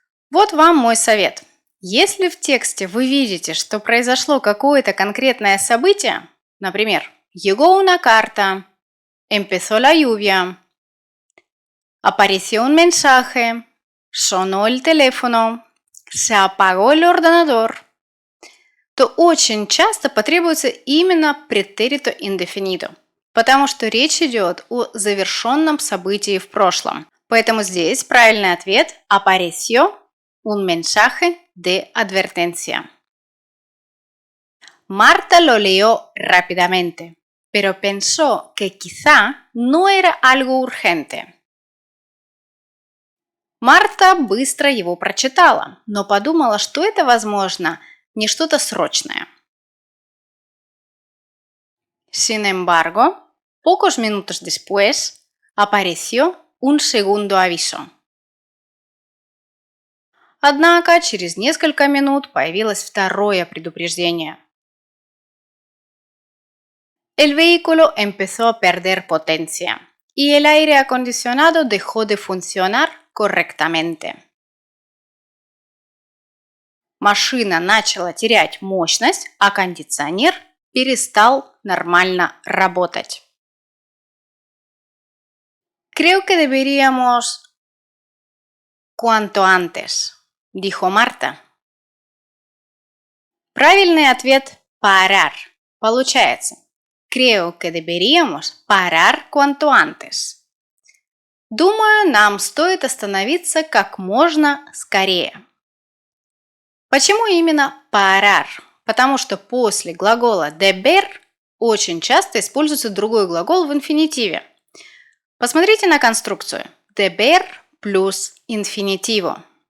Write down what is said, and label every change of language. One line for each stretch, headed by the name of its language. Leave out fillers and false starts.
Russian: Вот вам мой совет. Если в тексте вы видите, что произошло какое-то конкретное событие, например,
Spanish: llegó una carta, empezó la lluvia, apareció un mensaje, sonó el teléfono, se apagó el ordenador,
Russian: то очень часто потребуется именно pretérito indefinido, потому что речь идет о завершенном событии в прошлом. Поэтому здесь правильный ответ
Spanish: apareció un mensaje de advertencia. Marta lo leyó rápidamente, pero pensó que quizá no era algo urgente.
Russian: Марта быстро его прочитала, но подумала, что это, возможно, не что-то срочное.
Spanish: Sin embargo, pocos minutos después, apareció un segundo aviso.
Russian: Однако, через несколько минут появилось второе предупреждение.
Spanish: El vehículo empezó a perder potencia y el aire acondicionado dejó de funcionar correctamente.
Russian: Машина начала терять мощность, а кондиционер перестал нормально работать.
Spanish: Creo que deberíamos cuanto antes, dijo Марта.
Russian: Правильный ответ parar. Получается,
Spanish: creo que deberíamos parar cuanto antes.
Russian: Думаю, нам стоит остановиться как можно скорее. Почему именно parar? Потому что после глагола deber очень часто используется другой глагол в инфинитиве. Посмотрите на конструкцию. Deber плюс инфинитиво.